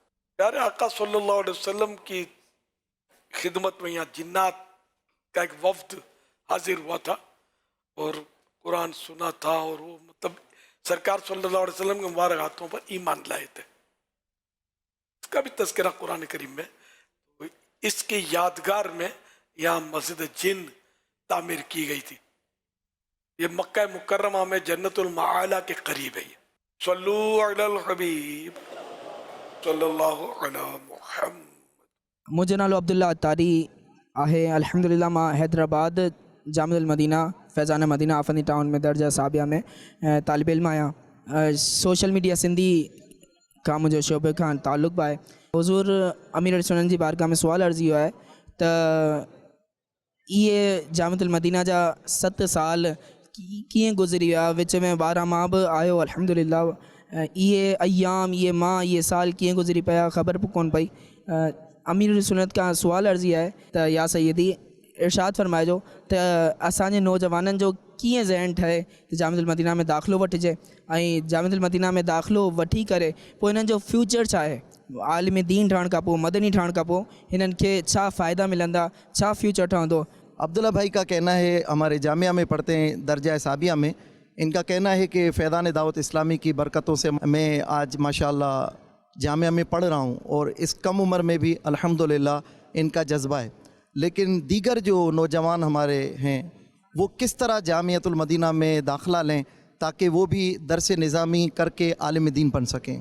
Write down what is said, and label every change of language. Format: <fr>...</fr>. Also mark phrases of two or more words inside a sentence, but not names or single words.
<ur>پیارے آقا</ur> <ar>صلى الله عليه وسلم</ar> <ur>کی خدمت میں یہاں جنات کا ایک وفد حاضر ہوا تھا اور قرآن سنا تھا، اور وہ مطلب سرکار</ur> <ar>صلى الله عليه وسلم</ar> <ur>کے مبارک ہاتھوں پر ایمان لائے تھے. اس کا بھی تذکرہ قرآن کریم میں. تو اس کی یادگار میں یہاں مسجد جن تعمیر کی گئی تھی. یہ مکہ مکرمہ میں جنت المعلیٰ کے قریب ہے.</ur> <ar>صلوا على الحبيب صلى الله على محمد.</ar> <sd>मुझे नालो अब्दुल्ला अत्तारी आहे। अल्हम्दुलिल्लाह मां हैदराबाद जामिअल मदीना फैज़ान मदीना आफनी टाउन में दर्जा साबिया में तालिब इल्म आया।</sd> <en>social media</en> <sd>सिंधी का मुझे शोबे खां ताल्लुक़ बि आहे। हुज़ूर अमीर सुनन जी बारगाह में सुवाल अर्ज़ी हुआ है त ये जामिअल मदीना जा 7 साल कीअं गुज़री विया, विच में 12 माह बि आयो अल्हम्दुलिल्लाह। ये अयाम, ये माह, ये साल कीअं गुज़री पिया ख़बर कोन पई। अमीर सुन्नत का सुवाल अर्ज़ी है त या सैयदी इरशाद फरमाइजो त असांजे नौजवाननि जो कीअं ज़हन ठहे त जामिअतुल मदीना में दाख़िलो वठिजे ऐं जामिअतुल मदीना में दाख़िलो वठी करे पोइ हिननि जो फ्यूचर छा आहे, आलिम दीन ठहण खां पोइ, मदनी ठहण खां पोइ हिननि खे छा फ़ाइदा मिलंदा, छा फ्यूचर ठहंदो।</sd> <ur>عبداللہ بھائی کا کہنا ہے، ہمارے جامعہ میں پڑھتے ہیں درجہ سابعہ میں، ان کا کہنا ہے کہ فیضان دعوت اسلامی کی برکتوں سے میں آج ماشاءاللہ جامعہ میں پڑھ رہا ہوں اور اس کم عمر میں بھی الحمدللہ ان کا جذبہ ہے. لیکن دیگر جو نوجوان ہمارے ہیں وہ کس طرح جامعۃ المدینہ میں داخلہ لیں تاکہ وہ بھی درس نظامی کر کے عالم دین بن سکیں.</ur>